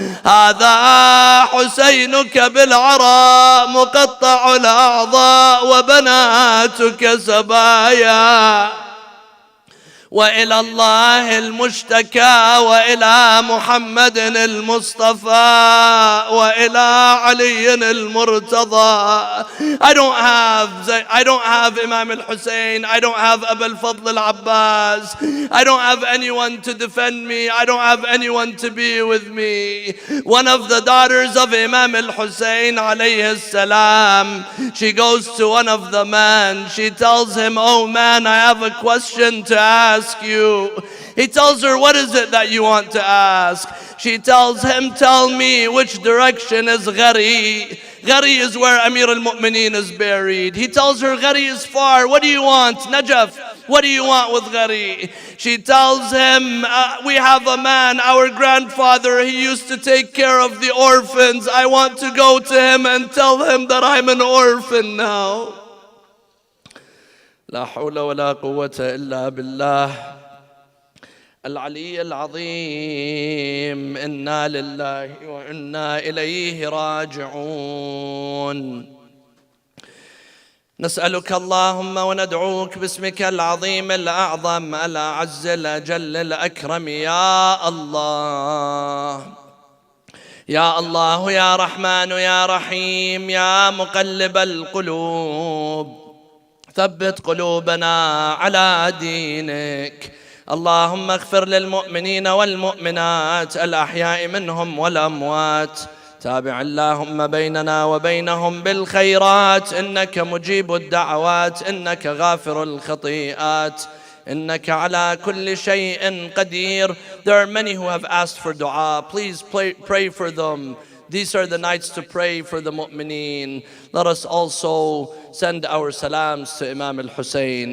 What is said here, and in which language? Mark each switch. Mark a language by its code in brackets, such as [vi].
[ar] هذا حسينك بالعراء مقطع الأعضاء وبناتك سبايا. وإلى الله المشتكى وإلى محمد المصطفى وإلى علي المرتضى. [en] I don't have Imam al-Hussein. I don't have Abu al-Fadl al-Abbas. I don't have anyone to defend me. I don't have anyone to be with me. One of the daughters of Imam al-Hussein alayhi salam, she goes to one of the men. She tells him, "Oh man, I have a question to ask you." He tells her, "What is it that you want to ask?" She tells him, "Tell me, which direction is Ghari?" Ghari is where Amir al-Mu'mineen is buried. He tells her, "Ghari is far. What do you want? Najaf, what do you want with Ghari?" She tells him, "We have a man, our grandfather, he used to take care of the orphans. I want to go to him and tell him that I'm an orphan now." [ar] لا حول ولا قوة إلا بالله العلي العظيم. إنا لله وإنا إليه راجعون. نسألك اللهم وندعوك باسمك العظيم الأعظم الأعز الأجل الأكرم يا الله. يا الله يا رحمن يا رحيم يا مقلب القلوب، ثبت قلوبنا على دينك. اللهم اغفر للمؤمنين والمؤمنات الأحياء منهم والأموات. تابع اللهم بيننا وبينهم بالخيرات، إنك مجيب الدعوات، إنك غافر الخطيئات، إنك على كل شيء قدير. [en] There are many who have asked for dua. Please pray for them. These are the nights to pray for the mu'mineen. Let us also send our salams to Imam al-Hussein.